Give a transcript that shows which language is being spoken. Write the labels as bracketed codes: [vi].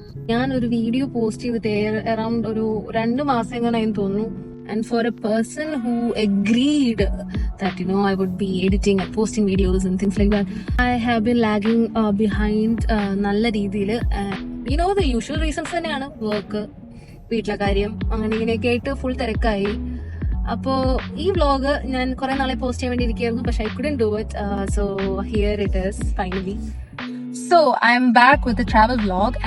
[ml] ഞാൻ ഒരു video post ചെയ്തിട്ട് അറൌണ്ട് ഒരു 2 മാസം എങ്ങനെയായി തോന്നുന്നു. [en] And for a person who agreed that I would be editing and posting videos and things like that, I have been lagging behind [ml] നല്ല രീതിയിൽ. [en] The usual reasons [ml] തന്നെയാണ്, work, വീട്ടിലെ കാര്യം, അങ്ങനെ ഇങ്ങനെയൊക്കെ ആയിട്ട് ഫുൾ തിരക്കായി. അപ്പോ ഈ വ്ലോഗ് ഞാൻ കുറെ നാളെ പോസ്റ്റ് ചെയ്യാൻ വേണ്ടി ഇരിക്കുകയായിരുന്നു, പക്ഷെ [en] I couldn't do it. So here it is finally. So I am back with a travel vlog.